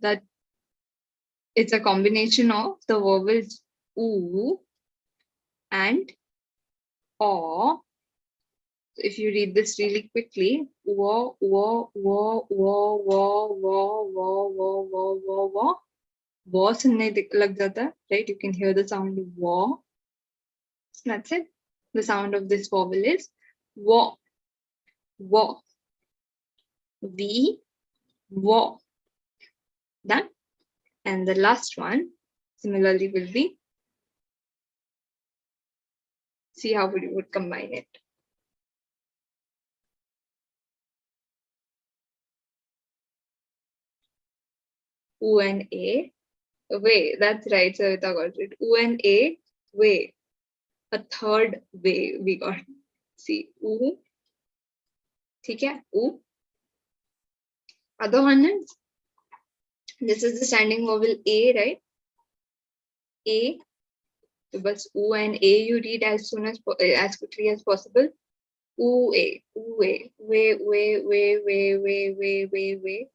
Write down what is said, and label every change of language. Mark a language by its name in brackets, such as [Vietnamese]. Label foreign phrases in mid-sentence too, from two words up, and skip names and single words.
[English] That it's a combination of the vowels oo and o. If you read this really quickly, wo, wo, wo, wo, wo, wo, wo, wo, wo, wo, wo. [Hindi] Wo sunne lag jata hai, [English] right? You can hear the sound wo. That's it. The sound of this vowel is wo, wo, v, wo. Done. And the last one, similarly, will be. See how you would combine it. U and A, way. That's right, Savita got it. U and A, way. A third way we got. See, U. [Hindi] ठीक है? [English] U. Other one is, this is the standing vowel A, right? A. So but U and A you read as quickly as possible. U A, U A, way.